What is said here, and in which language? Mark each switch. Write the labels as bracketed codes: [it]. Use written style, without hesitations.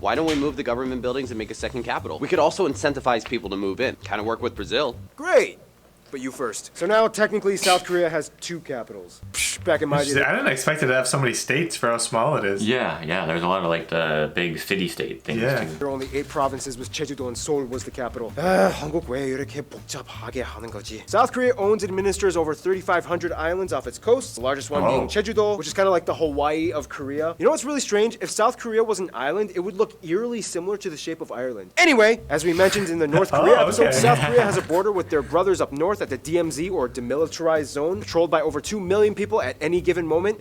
[en] Why don't we move the government buildings and make a second capital? We could also incentivize people to move in. Kind of work with Brazil. Great! But you first. So now, technically, South Korea has 2 capitals. Psh, back in my day. I didn't expect it to have so many states for how small it is. Yeah, there's a lot of like the big city-state things Yeah. too. There are only 8 provinces, with Jeju-do and Seoul was the capital. [ko] 한국 왜 이렇게 복잡하게 하는 거지? [en] South Korea owns and administers over 3,500 islands off its coasts, the largest one being Jeju-do, which is kind of like the Hawaii of Korea. You know what's really strange? If South Korea was an island, it would look eerily similar to the shape of Ireland. Anyway, as we mentioned in the North Korea episode, South Korea has a border with their brothers up north at the DMZ, or Demilitarized Zone, patrolled by over 2 million people at any given moment.